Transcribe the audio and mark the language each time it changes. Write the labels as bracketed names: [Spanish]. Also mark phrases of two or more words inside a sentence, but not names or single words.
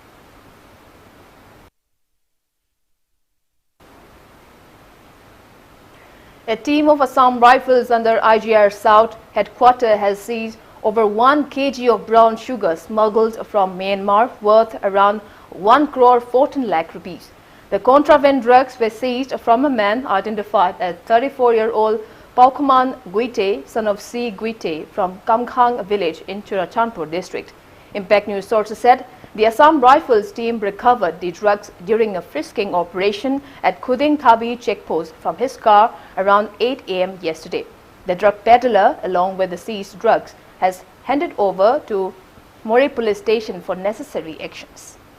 [English] A team of Assam Rifles under IGR South headquarters has seized over 1 kg of brown sugar smuggled from Myanmar worth around 1 crore 14 lakh rupees. The contraband drugs were seized from a man identified as 34-year-old Paukuman Guite, son of C. Guite from Kamkhang village in Churachandpur district. Impact News sources said the Assam Rifles team recovered the drugs during a frisking operation at Khuding Thabi checkpost from his car around 8 a.m. yesterday. The drug peddler, along with the seized drugs, has handed over to Mori police station for necessary actions.